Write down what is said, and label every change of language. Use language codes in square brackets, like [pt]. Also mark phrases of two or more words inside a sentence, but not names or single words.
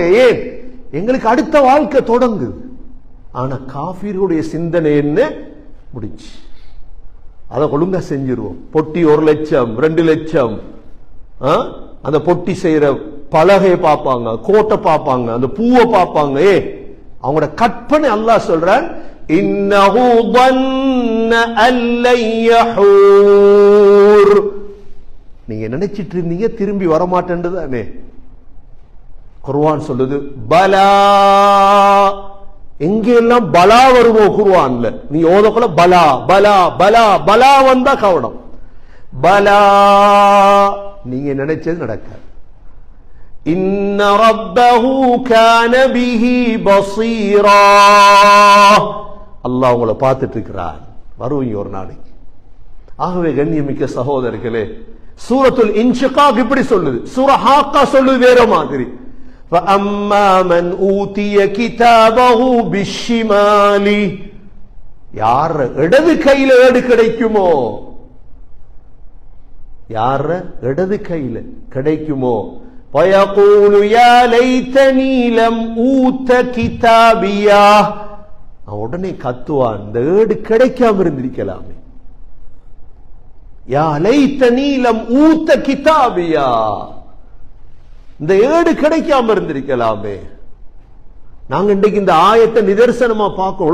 [ta] ஏன், எங்களுக்கு அடுத்த வாழ்க்கை தொடங்குது. ஆனா காஃபிர்களுடைய சிந்தனை என்ன, முடிச்சு. அதை ஒழுங்கா செஞ்சிருவோம். பொட்டி 1 லட்சம் 2 லட்சம், அந்த பொட்டி செய்யற பலகையை பார்ப்பாங்க, கோட்டை பார்ப்பாங்க, அந்த பூவை பார்ப்பாங்க. அவங்களோட கற்பனை. அல்லாஹ் சொல்றான், [ar] إنه ظن أن لن يحور. [ta] நீங்க நினைச்சிட்டு இருந்தீங்க திரும்பி வரமாட்டேன்னு தானே. குர்ஆன் சொல்லுது, பலா. எங்கெல்லாம் பலா வருமோ குர்ஆன்ல, நீ ஓதக்குள்ள பலா பலா பலா பலா வந்தா கவனம். பலா, நீங்க நினைச்சது நடக்காது. [ar] إن ربه كان به بصيرا. [ta] அல்லாஹ் உங்களை பார்த்துட்டு இருக்கிறார், வருவீங்க ஒரு நாளைக்கு. ஆகவே கண்ணியமிக்க சகோதரர்களே, சூரத்துல் இன்ஷிகாக் இப்படி சொல்லுது, சூரா ஹாக்கா சொல்லுது வேற மாதிரி. [ar] فَأَمَّا مَنْ أُوتِيَ كِتَابَهُ بِالشِّمَالِ. [ta] யார் இடது கையில ஏடு கிடைக்குமோ, யார இடது கையில கிடைக்குமோ, [ar] وَيَقُولُ يَا لَيْتَنِي لَمْ أُوتَ كِتَابِيَهْ. [ta] உடனே கத்துவான், இந்த ஏடு கிடைக்காம இருந்திருக்கலாமே. [ar] يا ليتني لم أوت كتابيه, [ta] இந்த ஏடு கிடைக்காம இருந்திருக்கலாமே. நாங்க இன்றைக்கு இந்த ஆயத்தை நிதர்சனமா பார்க்கிறோம்.